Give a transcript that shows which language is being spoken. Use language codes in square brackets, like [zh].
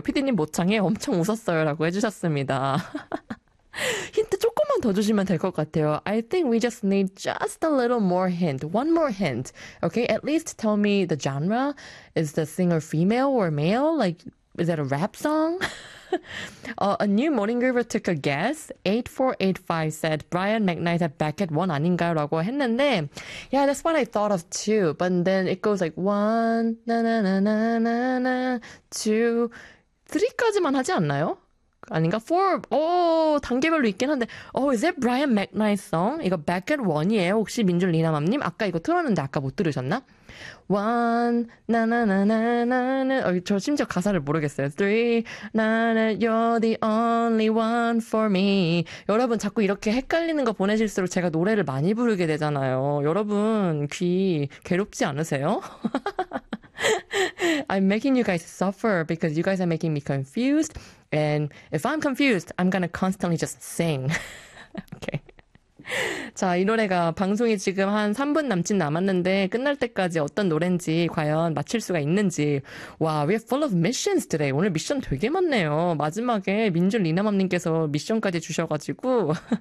[ko] 피디님 모창에 엄청 웃었어요라고 해주셨습니다. 힌트 조금만 더 주시면 될것 같아요. [en] I think we just need just a little more hint. One more hint. Okay, at least tell me the genre. Is the singer female or male? Like, is that a rap song? A new morning groover took a guess. 8485 said Brian McKnight at back at 1 [ko] 아닌가요라고 했는데, [en] yeah, that's what I thought of too. But then it goes like 1, na na na na na, 2, [ko] 3까지만 하지 않나요? 아닌가? 4, 오, 단계별로 있긴 한데, 오, [en] is that Brian McKnight song? [ko] 이거 back at 1이에요? 혹시 민준 리나맘님? 아까 이거 틀었는데 아까 못 들으셨나? 1, 나나나나나, 저 심지어 가사를 모르겠어요. [en] 3, [ko] 나는, [en] you're the only one for me. [ko] 여러분, 자꾸 이렇게 헷갈리는 거 보내실수록 제가 노래를 많이 부르게 되잖아요. 여러분, 귀 괴롭지 않으세요? [en] I'm making you guys suffer because you guys are making me confused. And if I'm confused, I'm gonna constantly just sing. Okay. [ko] 자, 이 노래가 방송이 지금 한 3분 남짓 남았는데 끝날 때까지 어떤 노래인지 과연 맞출 수가 있는지. [en] 와, we are full of missions today. [ko] 오늘 미션 되게 많네요. 마지막에 민준 리나맘님께서 미션까지 주셔가지고.